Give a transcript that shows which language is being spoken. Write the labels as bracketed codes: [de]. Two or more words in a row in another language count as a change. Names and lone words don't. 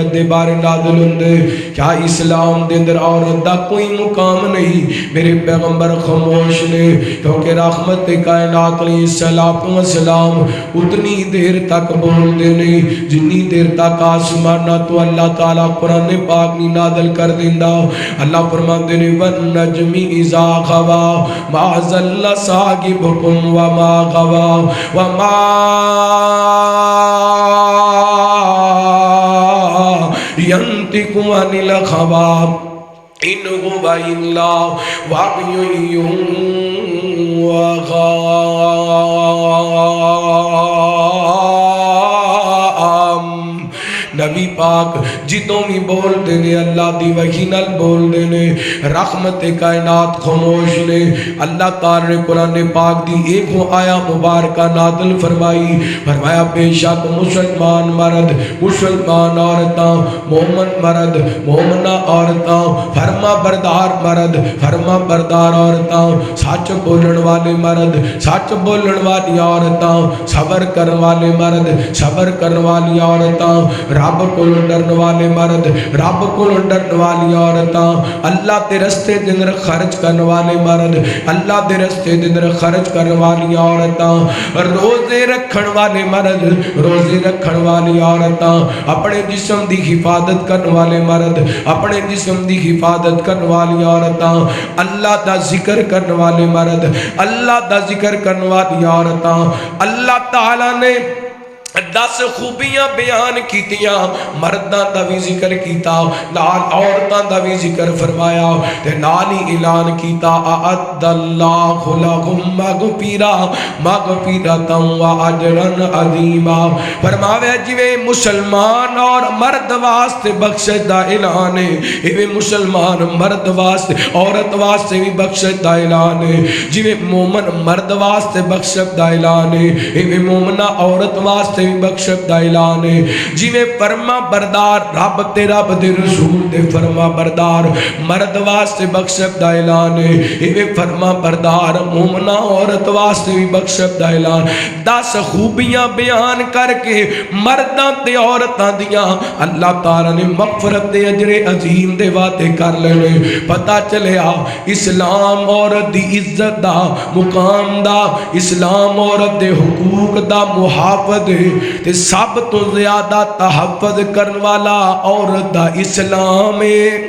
[pa] دے بارے نازل ہوندے کیا اسلام دے اندر عورت دا کوئی مقام نہیں میرے پیغمبر خاموش نے کیونکہ رحمت کائنات [ar] علیہ السلام [pa] اتنی دیر تک بول دے نہیں جنی دیر تک آسمانہ تو اللہ تعالیٰ قرآن پاک نہیں نازل کر دیندہ اللہ فرمان دے نے [ar] وَالنَّجْمِ إِذَا غَوَا مَا ضَلَّ صَاحِبُكُمْ وَمَا غَوَا وَمَا ينطق عن الهوى إن هو إلا وحي يوحى نبی [pa] پاک جدوں بھی بول دینے اللہ دی وحی نال بول دینے رحمت کائنات خاموش نے اللہ تعالی نے قرآن پاک دی ایک ہو آیا مبارکہ نازل فرمایا بے شک مسلمان مرد مسلمان عورتاں مومن مرد مومنہ عورتاں فرما بردار مرد فرما بردار عورتاں سچ بولن والے مرد سچ بولن والی عورتاں صبر کرن والے مرد صبر کرن والی عورتاں رب کو ڈرن والے مرد رب کو ڈرن والی عورتاں اللہ تے رستے دے اندر خرچ کرن والے مرد اللہ دے رستے دے اندر خرچ کرن والی عورتاں روزے رکھن والے مرد روزے رکھن والی عورتاں اپنے جسم دی حفاظت کرن والے مرد اپنے جسم دی حفاظت کرن والی عورتاں اللہ دا ذکر کرن والے مرد اللہ دا ذکر کرن والی عورتاں اللہ تعالیٰ نے 10 خوبیاں بیان کیتیاں مرداں دا بھی ذکر کیتا نال عورتاں دا بھی ذکر فرمایا تے نال ہی اعلان کیتا [ar] اعد اللہ لہم مغفرۃ و اجرا عظیما [pa] فرماوے جویں مسلمان اور مرد واسطے بخشش دا اعلان ہے ایویں مسلمان مرد واسطے عورت واسطے بھی بخشش دا اعلان ہے جویں مومن مرد واسطے بخشش دا اعلان ہے ایویں مومنہ عورت واسطے بخشت دا اعلان ہے جویں فرما بردار رب تے رب دے رسول دے فرما بردار مرد واسطے بخشت دا اعلان ہے ایویں فرما بردار مومنہ عورت واسطے بھی بخشت دا اعلان 10 خوبیاں بیان کر کے مرداں تے عورتاں دیاں اللہ تعالی نے مغفرت دے اجر عظیم دے وعدے کر لے پتہ چلیا اسلام عورت دی عزت دا مقام دا اسلام عورت دے حقوق دا محافظ تے سب تو زیادہ تحفظ کرن والا عورت دا اسلام ہے